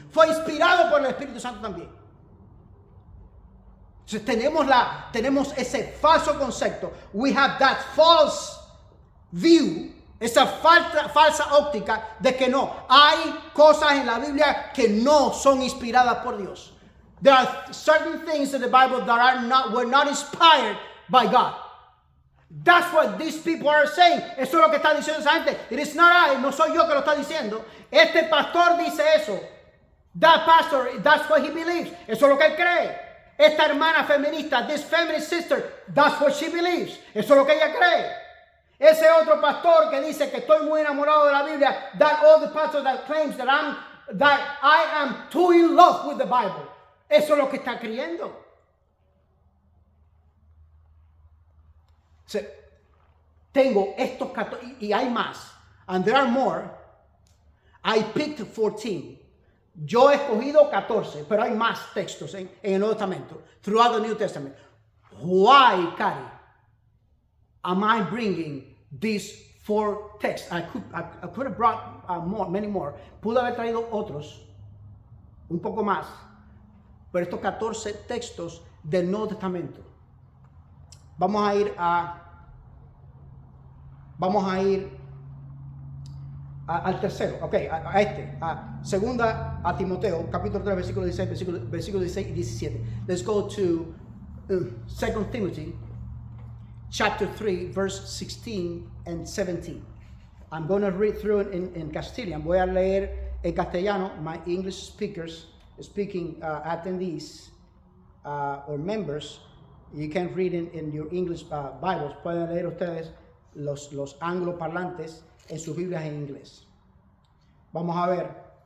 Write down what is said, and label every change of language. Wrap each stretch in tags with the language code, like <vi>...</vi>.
<es>Fue inspirado por el Espíritu Santo también. Entonces tenemos ese falso concepto.</es> <en>We have that false view,</en> <es>esa falsa óptica de que no, hay cosas en la Biblia que no son inspiradas por Dios.</es> <en>There are certain things in the Bible that were not inspired by God. That's what these people are saying.</en> <es>Eso es lo que está diciendo esa gente.</es> <en>It is not I,</en> <es>no soy yo que lo está diciendo. Este pastor dice eso.</es> <en>That pastor, that's what he believes.</en> <es>Eso es lo que él cree. Esta hermana feminista,</es> <en>this feminist sister, that's what she believes.</en> <es>Eso es lo que ella cree. Ese otro pastor que dice que estoy muy enamorado de la Biblia,</es> <en>that other pastor that claims that I am too in love with the Bible.</en> <es>Eso es lo que está creyendo. Tengo estos 14 y hay más.</es> <en>And there are more. I picked 14.</en> <es>Yo he escogido 14, pero hay más textos en el Nuevo Testamento,</es> <en>throughout the New Testament. Why, Cari, am I bringing these 4 texts? I could have brought many more.</en> <es>Pude haber traído otros, un poco más, pero estos 14 textos del Nuevo Testamento. Vamos a ir al tercero, segunda a Timoteo, capítulo 3, versículo 16 y 17.</es> <en>Let's go to 2 Timothy, chapter 3, verse 16 and 17. I'm going to read through it in Castilian.</en> <es>Voy a leer en castellano.</es> <en>My English speaking attendees or members, you can read in your English Bibles.</en> <es>Pueden leer ustedes los angloparlantes en sus Biblias en inglés. Vamos a ver.</es>